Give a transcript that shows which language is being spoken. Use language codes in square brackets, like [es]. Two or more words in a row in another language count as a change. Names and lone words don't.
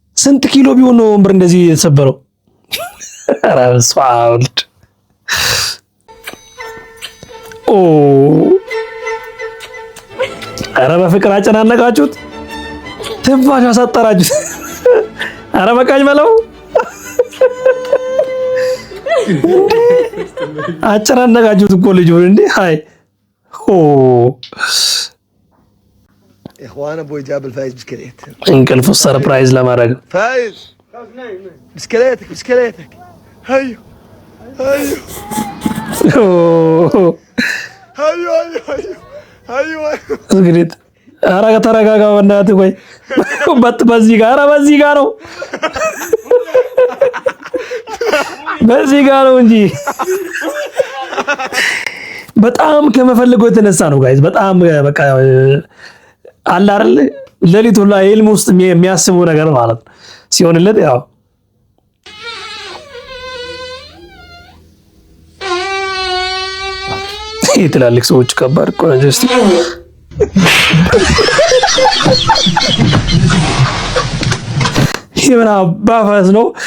[am] ስንት ኪሎ ቢሆን ነው ወንበር እንደዚህ የተሰበረው? ኧረ በስመ አብ ወልድ። ኦ ኧረ በፍቅር አጨናነቃችሁት፣ ትንፋሽ አሳጠራችሁት። ኧረ በቃኝ በለው። አጨናነቃችሁት እኮ ልጁን እንዴ! ሃይ ኦ [ar] اخوانا ابوي جاب الفايز بسكليت [am] እንቅልፍ ሰርፕራይዝ ለማድረግ [ar] فايز بسكليتك هيو هيو هيو هيو [am] እንግዲህ ኧረ ተረጋጋ በእናትህ። ቆይ በዚህ ጋር ነው በዚህ ጋር ነው እንጂ በጣም ከመፈልገው የተነሳ ነው ጋይዝ። በጣም በቃ አለ አይደል ሌሊት ሁላ ህልም ውስጥ የሚያስበው ነገር ማለት ነው ሲሆንለት ያው ትላልቅ ሰዎች ከባድ እኮ ነው። ጀስት ይሄ ምን አባፋስ ነው